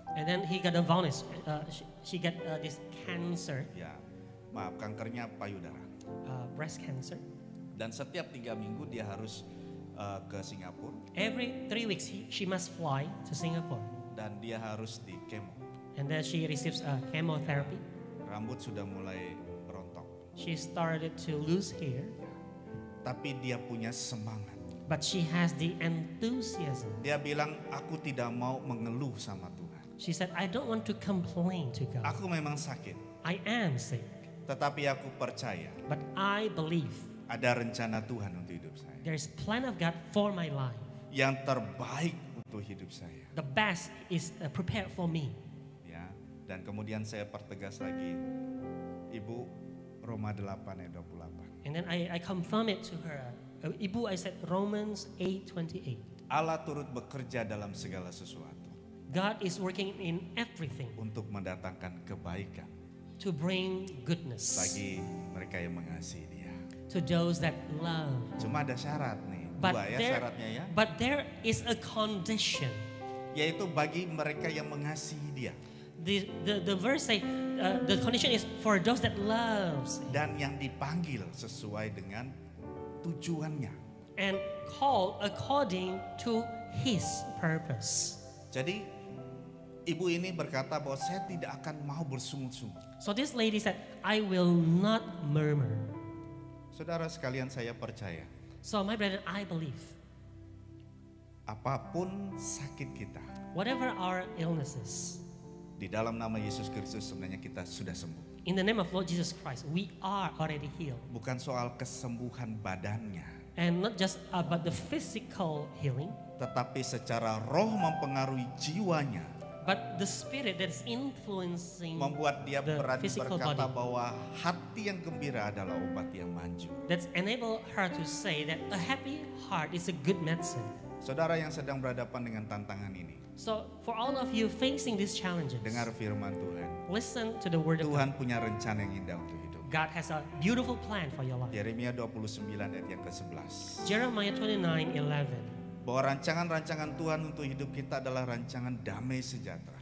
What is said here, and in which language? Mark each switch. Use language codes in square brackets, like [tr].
[en] And then he got a bonus. She got this cancer, [id] Ya, maaf, kankernya payudara. [en] breast cancer. [id] Dan setiap 3 minggu dia harus ke Singapura [en] Every 3 weeks, she must fly to Singapore. [id] dan dia harus di kemo. [en] And then she receives chemotherapy. [id] Rambut sudah mulai berontok. [en] She started to lose hair, [id] Tapi dia punya semangat. [en] but she has the enthusiasm. [id] Dia bilang, aku tidak mau mengeluh sama Tuhan. [en] She said, I don't want to complain to God. [id] Aku memang sakit, [en] I am sick, [id] tetapi aku percaya [en] but I believe [id] ada rencana Tuhan untuk hidup saya. [en] there's plan of God for my life. [id] Yang terbaik untuk hidup saya. [en] The best is prepared for me. [id] Ya, dan kemudian saya pertegas lagi, Ibu, Roma 8 ayat 28. [en] And then I confirm it to her. Ibu, I said Romans 8:28. [id] Allah turut bekerja dalam segala sesuatu [en] God is working in everything [id] untuk mendatangkan kebaikan [en] to bring goodness [id] bagi mereka yang mengasihi Dia. [en] to those that love. [id] Cuma ada syarat nih, [en] But [id] 2 ya [en] there, [id] syaratnya ya, [en] but there is a condition. [id] yaitu bagi mereka yang mengasihi Dia [en] The verse say the condition is for those that loves [id] dan yang dipanggil sesuai dengan tujuannya. [en] and called according to His purpose. [id] Jadi ibu ini berkata bahwa saya tidak akan mau bersungut-sungut. [en] So this lady said, I will not murmur. [id] Saudara sekalian, saya percaya [en] So my brother, I believe [id] apapun sakit kita, [en] whatever our illnesses, [id] di dalam nama Yesus Kristus sebenarnya kita sudah sembuh. [en] in the name of Lord Jesus Christ, we are already healed. [id] Bukan soal kesembuhan badannya, [en] And not just about the physical healing, [id] tetapi secara roh mempengaruhi jiwanya, [en] but the spirit that's influencing [id] membuat dia [en] the [id] berani [en] physical [id] berkata [en] body. [id] bahwa hati yang gembira adalah obat yang manjur. [en] That's enable her to say that a happy heart is a good medicine. [id] Saudara yang sedang berhadapan dengan tantangan ini, [en] So for all of you facing these challenges, [id] dengar firman Tuhan. [en] listen to the word of God. [id] Tuhan punya rencana yang indah untuk hidup. [en] God has a beautiful plan for your life. [id] Yeremia 29 ayat yang ke-11. [en] Jeremiah 29:11. [id] Bahwa rancangan-rancangan Tuhan untuk hidup kita adalah rancangan damai sejahtera